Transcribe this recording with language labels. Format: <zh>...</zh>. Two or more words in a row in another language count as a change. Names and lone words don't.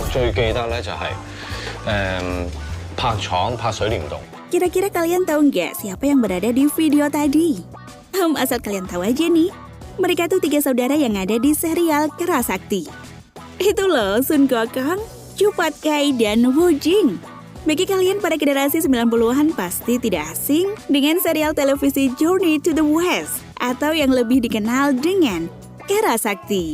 <yue>最記得咧就係拍廠拍水簾洞。</yue> <id>Kira-kira kalian tahu nggak siapa yang berada di video tadi? Asal kalian tahu aja nih, mereka tuh 3 saudara yang ada di serial Kerasakti. Itu loh Sun Gokong, Chu Pat Kai, dan Woo Jing. Bagi kalian pada generasi 90-an pasti tidak asing dengan serial televisi Journey to the West atau yang lebih dikenal dengan Kerasakti.</id>